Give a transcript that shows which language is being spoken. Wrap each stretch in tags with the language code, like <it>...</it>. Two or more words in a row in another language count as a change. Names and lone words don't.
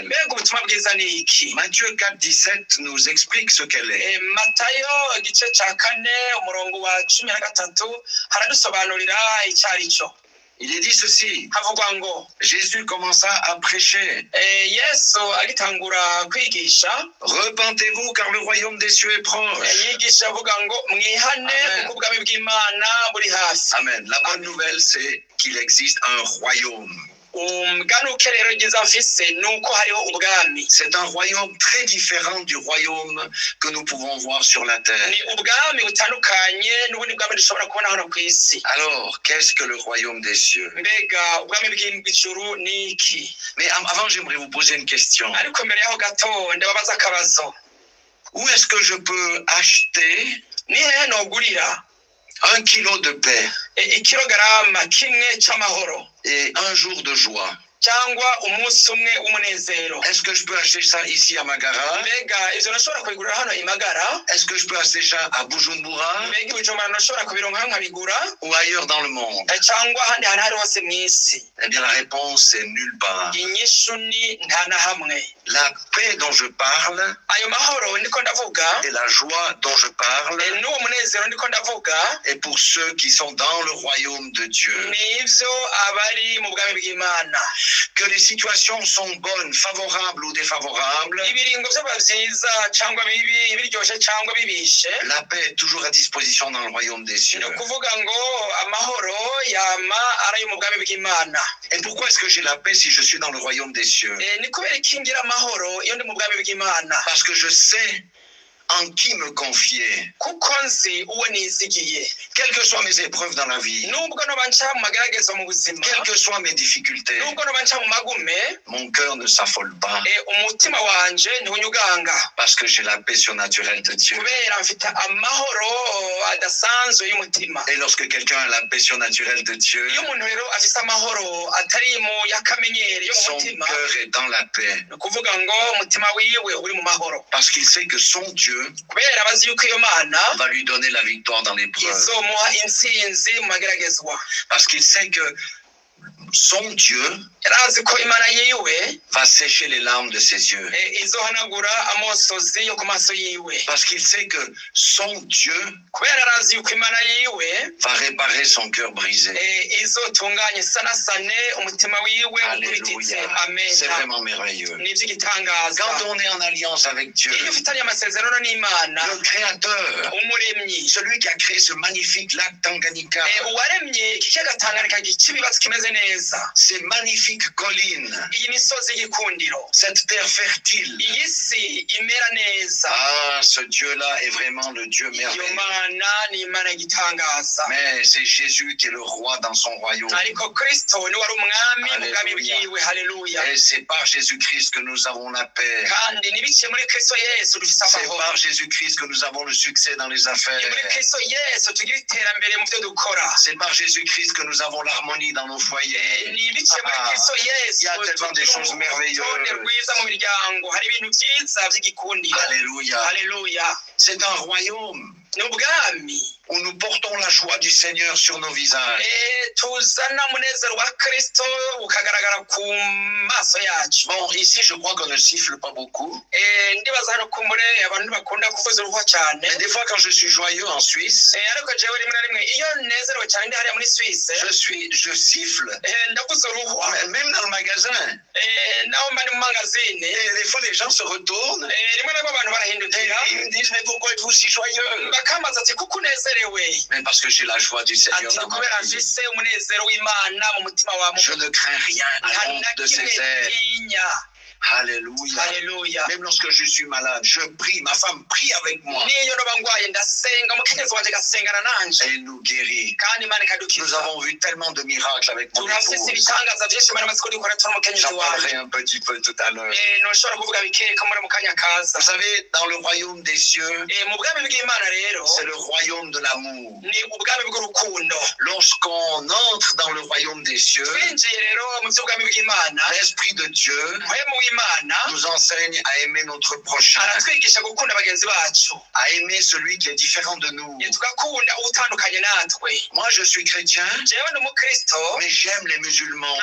<rn>mbega ubutumwa bwiza ni iki?</rn> <fr>Matthieu 4,17 nous explique ce qu'elle est.</fr> <rn>Matayo igice cya 4 umurongo wa 13 haradusobanurira icyo ari cyo.</rn> <fr>Il est dit ceci.</fr> <rn>havugwa ngo,</rn> <fr>Jésus commença à prêcher.</fr> <rn>Yesu agitangura kwigisha,</rn> <fr>Repentez-vous car le royaume des cieux est proche.</fr> <rn>yigisha avuga ngo mwihane kuko ubwami bw'Imana buri hafi.</rn> <fr>Amen. La bonne nouvelle, c'est qu'il existe un royaume.</fr> <rn>Umganuke rero ryiza mfise nuko hariho ubwami.</rn> <fr>C'est un royaume très différent du royaume que nous pouvons voir sur la terre.</fr> <rn>ni ubwami butandukanye n'ubundi bwami dushobora kubona hano ku isi.</rn> <fr>Alors, qu'est-ce que le royaume des cieux?</fr> <rn>mbega ubwami bw'ijuru ni iki?</rn> <fr>Mais avant, j'aimerais vous poser une question.</fr> <rn>ariko mbere yaho gato ndababaza akabazo.</rn> <fr>Où est-ce que je peux acheter</fr> <rn>ni hehe nogurira</rn> <fr>1 kilo de paix</fr> <rn>ikilogarama kimwe cy'amahoro</rn> <fr>et un jour de joie?</fr> <rn>cyangwa umunsi umwe w'umunezero?</rn> <fr>Est-ce que je peux acheter ça ici à Magara?</fr> <rn>mbega ivyo nashobora kubigurira hano i Magara?</rn> <fr>Est-ce que je peux acheter ça à Bujumbura?</fr> <rn>mbega Bujumbura nashobora kubironka nkabigura?</rn> <fr>Ou ailleurs dans le monde?</fr> <rn>cyangwa ahandi hantu hari hose mw'isi?</rn> <fr>Eh bien, la réponse est nulle part.</fr> <rn>inyishu ni nta na hamwe.</rn> <fr>La paix dont je parle</fr> <rn>ayo mahoro ndiko ndavuga,</rn> <fr>et la joie dont je parle</fr> <rn>n'uwo munezero ndiko ndavuga,</rn> <fr>est pour ceux qui sont dans le royaume de Dieu.</fr> <rn>ni ivyo abari mu bwami bw'Imana.</rn> <fr>Que les situations sont bonnes, favorables ou défavorables,</fr> <rn>ibiringo vyaba vyiza cyangwa bibi, biryoshe cyangwa bibishe,</rn> <fr>la paix est toujours à disposition dans le royaume des cieux.</fr> <rn>ni kuvuga ngo amahoro yama ari mu bwami bw'Imana.</rn> <fr>Et pourquoi est-ce que j'ai la paix si je suis dans le royaume des cieux?</fr> <rn>ni kubera ikingira amahoro iyo ndi mu bwami bw'Imana?</rn> <fr>Parce que je sais en qui me confier.</fr> <rn>kuko nzi uwo nizigiye.</rn> <fr>Quelles que soient mes épreuves dans la vie,</fr> <rn>Nubwo noba nca mu mageragezo mu buzima,</rn> <fr>quelles que soient mes difficultés,</fr> <rn>nubwo noba nca mu magume,</rn> <fr>mon cœur ne s'affole pas</fr> <rn>umutima wanje ntunyuganga,</rn> <fr>parce que j'ai la paix surnaturelle de Dieu.</fr> <rn>kubera mfite amahoro adasanzwe y'umutima.</rn> <fr>Et lorsque quelqu'un a la paix surnaturelle de Dieu,</fr> <rn>Iyo umuntu rero afise amahoro atari mu yakamenyere yo mu</rn> <fr>son</fr> <rn>mutima,</rn> <fr>cœur est dans la paix</fr> <rn>ni ukuvuga ngo umutima wiwe uri mu mahoro,</rn> <fr>parce qu'il sait que son Dieu</fr> <rn>kubera abazi yuko iyo Mana</rn> <fr>va lui donner la victoire dans l'épreuve.</fr> <rn>izomuha intsinzi mu mageragezwa,</rn> <fr>Parce qu'il sait que son Dieu</fr> <rn>yarazi ko Imana yiwe</rn> <fr>va sécher les larmes de ses yeux.</fr> <rn>izohanagura amosozi yo ku maso yiwe,</rn> <fr>Parce qu'il sait que son Dieu</fr> <rn>kubera arazi yuko Imana yiwe</rn> <fr>va réparer son cœur brisé.</fr> <rn>izotunganya isanasane umutima wiwe ukubititse.</rn> <fr>Alléluia. Amen. C'est vraiment merveilleux.</fr> <rn>Ni iby'igitangaza.</rn> <fr>Quand on est en alliance avec Dieu,</fr> <rn>Iyo ufitanye amasezerano n'Imana,</rn> <fr>le Créateur,</fr> <rn>umuremyi,</rn> <fr>celui qui a créé ce magnifique lac Tanganyika,</fr> <rn>uwaremye iki kiyaga Tanganyika cy'ibibatsi kimeze neza,</rn> <fr>ces magnifiques collines,</fr> <rn>iyi misozi y'igikundiro,</rn> <fr>cette terre fertile.</fr> <rn>iyi si imera neza,</rn> <fr>Ah, ce Dieu-là est vraiment le Dieu</fr> <rn>iyo</rn> <fr>merveilleux.</fr> <rn>Mana ni Imana y'igitangaza.</rn> <fr>Mais c'est Jésus qui est le roi dans son royaume.</fr> <rn>Ariko Kristo ni wari umwami mu bwami</rn> <fr>Alléluia.</fr> <rn>bwiwe. Haleluya.</rn> <fr>Et c'est par Jésus-Christ que nous avons la paix.</fr> <rn>Kandi nibiciye muri Kristo Yesu dufite</rn> <fr>C'est</fr> <rn>amahoro.</rn> <fr>par Jésus-Christ que nous avons le succès dans les</fr> <rn>Ni</rn> <fr>affaires.</fr> <rn>muri Kristo Yesu tugira iterambere mu byo dukora.</rn> <fr>C'est par Jésus-Christ que nous avons l'harmonie dans nos foyers.</fr> <rn>Ni ibiciye muri Ah, Kristo Yesu</rn> <fr>il y a tellement de choses merveilleuses.</fr> <rn>urutonde rwiza mu miryango, hari ibintu byiza by'igikundiro.</rn> <fr>Alléluia.</fr> <rn>Haleluya.</rn> <fr>C'est un royaume</fr> <rn>Ni ubwami</rn> <fr>où nous portons la joie du Seigneur sur nos visages.</fr> <rn>tuzana umunezero wa Kristo ukagaragara ku maso yacu.</rn> <fr>Bon, ici, je crois qu'on ne siffle pas beaucoup.</fr> <rn>Ndibaza hano kumure abantu bakunda kuvuza uruhu cyane.</rn> <fr>Mais des fois, quand je suis joyeux en Suisse,</fr> <rn>Ariko jewe rimwe na rimwe iyo nezerewe cyane ndi hariya muri Suisse,</rn> <fr>je siffle.</fr> <rn>ndavuza uruhu.</rn> <fr>Même dans le magasin.</fr> <rn>Naho mba ndi mu magazine,</rn> <fr>Et des fois, les gens se retournent</fr> <rn>rimwe na rimwe abantu</rn> <fr>et</fr> <rn>barahindukira</rn> <fr>ils me disent, mais pourquoi êtes-vous si joyeux?</fr> <rn>bakambaza ati kuko unezerewe.</rn> <fr>Mais parce que j'ai la joie du Seigneur</fr> <rn>Ati</rn> <fr>dans ma</fr> <rn>kubera</rn> <fr>vie.</fr> <rn>mfise umunezero w'Imana mu mutima wa</rn> <fr>Je ne crains rien à</fr> <rn>nta</rn> <fr>l'ombre</fr> <rn>na</rn> <fr>de</fr> <rn>kimwe</rn> <fr>ses ailes.</fr> <rn>ntinya.</rn> <fr>Alléluia.</fr> <rn>Haleluya.</rn> <fr>Même lorsque je suis malade, je prie, ma femme prie avec moi.</fr> <rn>Niyo noba ngwaye ndasenga, umukenyezi wanje gasengana nanje,</rn> <fr>Elle nous guérit.</fr> <rn>kandi Imana</rn> <fr>Nous</fr> <rn>ikadukiza.</rn> <fr>avons vu tellement de miracles avec mon</fr> <rn>Turafise</rn> <fr>épouse.</fr> <rn>ibitangaza byinshi Imana amaze kudukora turi umukenyezi</rn> <fr>J'en</fr> <rn>wanje.</rn> <fr>parlerai un petit peu tout à l'heure.</fr> <rn>Ntushobora kuvuga bikeka muri mu kanya kaza.</rn> <fr>Vous savez, dans le royaume des cieux,</fr> <rn>Mu bwami bw'Imana rero</rn> <fr>c'est le royaume de l'amour.</fr> <rn>ni ubwami bw'urukundo.</rn> <fr>Lorsqu'on entre dans le royaume des cieux,</fr> <rn>Twinjiye rero mu by'ubwami bw'Imana,</rn> <fr>l'Esprit de Dieu</fr> <rn>muhemu w'Imana</rn> <fr>nous enseigne à aimer notre prochain,</fr> <rn>aratwigisha gukunda bagenzi bacu,</rn> <fr>à aimer celui qui est différent de nous.</fr> <rn>tugakunda utandukanye natwe.</rn> <fr>Moi, je suis chrétien,</fr> <rn>Jewe ni umukristo,</rn> <fr>mais j'aime les musulmans</fr>